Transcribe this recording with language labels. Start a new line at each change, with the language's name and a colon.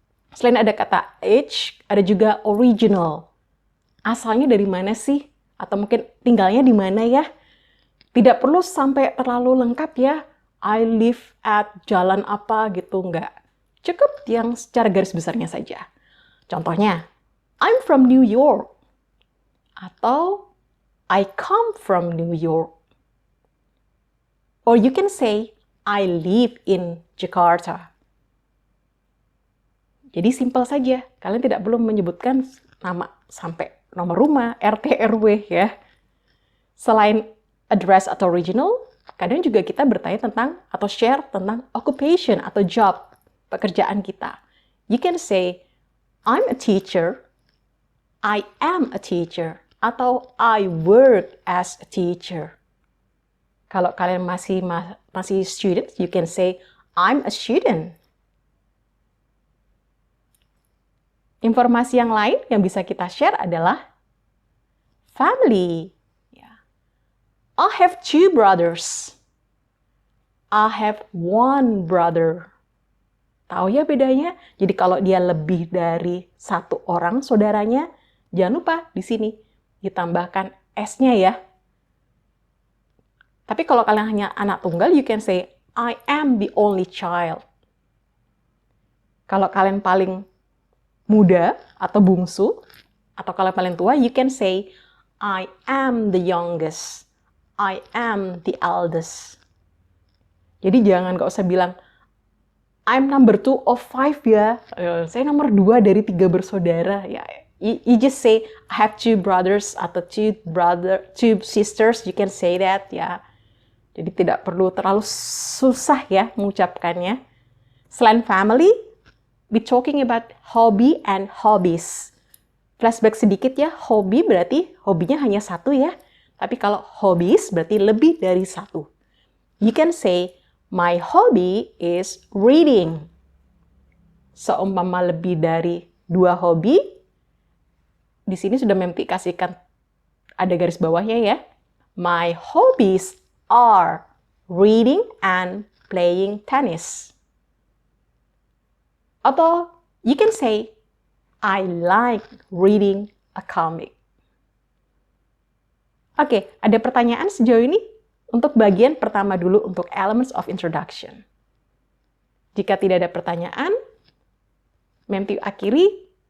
Indonesian: Selain ada kata age, ada juga original. Asalnya dari mana sih? Atau mungkin tinggalnya di mana ya? Tidak perlu sampai terlalu lengkap ya.
English: I live at
Indonesian: jalan apa gitu, enggak. Cukup yang secara garis besarnya saja.
English: Contohnya, I'm from New York. Atau I come from New York. Or you can say, I live in Jakarta.
Indonesian: Jadi simpel saja. Kalian tidak perlu menyebutkan nama sampai nomor rumah, RT, RW ya. Selain address atau original, kadang juga kita bertanya tentang atau share tentang occupation atau job, pekerjaan kita.
English: You can say, I'm a teacher, I am a teacher, atau I work as a teacher.
Indonesian: Kalau kalian masih
English: student, you can say, I'm a student.
Indonesian: Informasi yang lain yang bisa kita share adalah family.
English: I have 2 brothers. I have 1 brother.
Indonesian: Tahu ya bedanya? Jadi kalau dia lebih dari 1 orang saudaranya, jangan lupa di sini ditambahkan S-nya ya. Tapi kalau kalian hanya anak tunggal,
English: you can say, I am the only child.
Indonesian: Kalau kalian paling muda atau bungsu, atau kalian paling tua,
English: you can say, I am the youngest. I am the eldest.
Indonesian: Jadi nggak usah bilang,
English: I'm number 2 of 5 ya.
Indonesian: Saya nomor 2 dari 3 bersaudara.
English: Ya, you just say, I have 2 brothers atau 2 sisters. You can say that ya.
Indonesian: Jadi tidak perlu terlalu susah ya mengucapkannya.
English: Selain family, we talking about hobby and hobbies.
Indonesian: Flashback sedikit ya, hobi berarti hobinya hanya 1 ya. Tapi kalau hobbies berarti lebih dari 1.
English: You can say, my hobby is reading.
Indonesian: Seumpama lebih dari 2 hobi, di sini sudah memplikasikan ada garis bawahnya ya.
English: My hobbies are reading and playing tennis. Atau you can say, I like reading a comic.
Indonesian: Oke, ada pertanyaan sejauh ini? Untuk bagian pertama dulu untuk Elements of Introduction. Jika tidak ada pertanyaan, Mempty akhiri.